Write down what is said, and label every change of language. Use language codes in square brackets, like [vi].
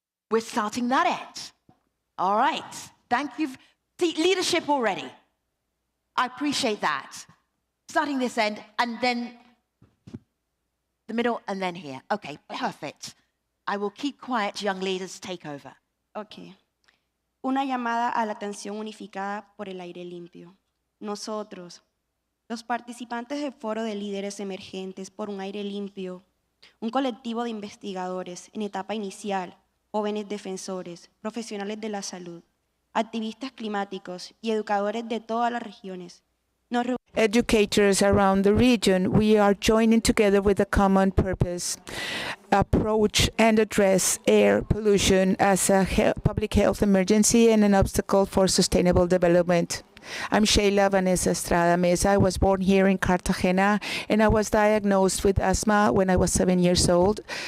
[en] We're starting that end. All right. Thank you. See, leadership already. I appreciate that. Starting this end, and then the middle, and then here. Okay, perfect. I will keep quiet. Young leaders, take over. Okay. [es] Una llamada a la atención unificada por el aire limpio. Nosotros, los participantes del Foro de Líderes Emergentes por un Aire Limpio, un colectivo de investigadores en etapa inicial, jóvenes defensores, profesionales de la salud, activistas climáticos y educadores de todas las regiones. [en] Educators around the region, we are joining together with a common purpose, approach and address air pollution as a public health emergency and an obstacle for sustainable development. I'm Sheila Vanessa Estrada Mesa. I was born here in Cartagena, and I was diagnosed with asthma when I was 7 years old.